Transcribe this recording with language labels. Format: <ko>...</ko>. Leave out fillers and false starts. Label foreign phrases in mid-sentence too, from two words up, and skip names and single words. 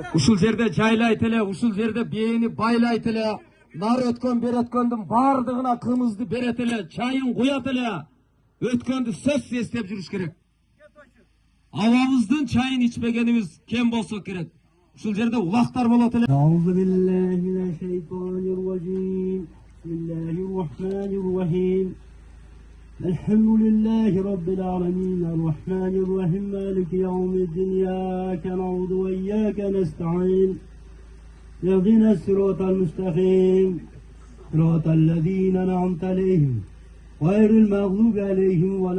<ky>Ушул жерде жайлайт эле, ушул жерде бээни байлайт эле. Нар өткөн, бер өткөндүн бардыгына кымызды берет эле, чайын куят эле. Өткөндү сөзсүз эстеп жүрүш керек. Абабыздын чайын ичпегенибиз кем болсо керек. Ушул жерде улактар болот эле.</ky> <ar>أعوذ بالله من الشيطان الرجيم. بسم الله الرحمن الرحيم الحمد لله رب العالمين. الرحمن الرحيم مالك يوم الدين إياك نعبد وإياك نستعين. اهدنا الصراط المستقيم صراط الذين أنعمت عليهم غير المغضوب عليهم ولا</ar>